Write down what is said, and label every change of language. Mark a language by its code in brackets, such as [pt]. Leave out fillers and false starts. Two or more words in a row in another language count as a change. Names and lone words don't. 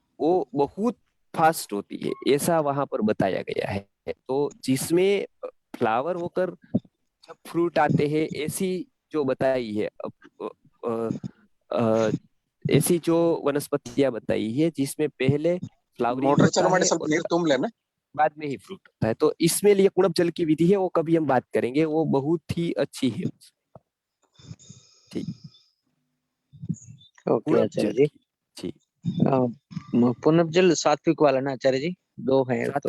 [hi] वो बहुत फास्ट होती है, ऐसा वहां पर बताया गया है। तो जिसमें फ्लावर होकर जब फ्रूट आते हैं, ऐसी जो बताई है अ, अ, ऐसी जो वनस्पतियां बताई है जिसमें पहले फ्लावरिंग मोटर होता चालू है [kn] ಮಾಡಿ ಸ್ವಲ್ಪ [hi] और [kn] ನೀರು ತುಂಬಲೇನ [hi] बाद में ही फ्रूट होता है। तो इसमें लिए कुणप जल की विधि है, वो कभी हम बात करेंगे, वो बहुत ही अच्छी है। ठीक, ओके कुणप आचार्य जल जी। की। जी, पुनः जल सात्विक वाला ना आचार्य जी? दो है तो